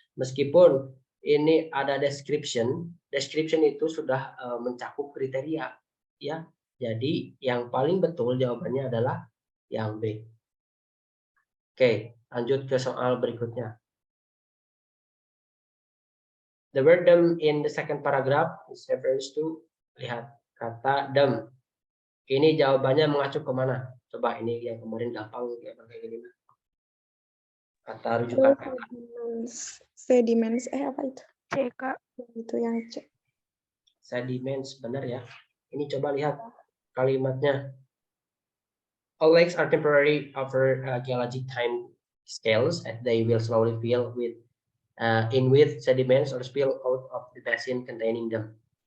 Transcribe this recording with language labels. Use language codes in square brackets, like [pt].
[id] Meskipun ini ada description itu sudah mencakup kriteria ya. Jadi yang paling betul jawabannya adalah yang B. Oke, lanjut ke soal berikutnya. [en] The word them in the second paragraph is refers to, [id] lihat kata [en] them. [id] Ini jawabannya mengacu ke mana? Coba ini yang kemarin gampang kayak gini. Kata rujukan. Sediments, apa itu? C, Kak. Itu yang C. Sediments, benar ya. Ini coba lihat kalimatnya. [en] All lakes are temporary over geologic time scales, and they will slowly fill with sediments or spill out of the basin containing them.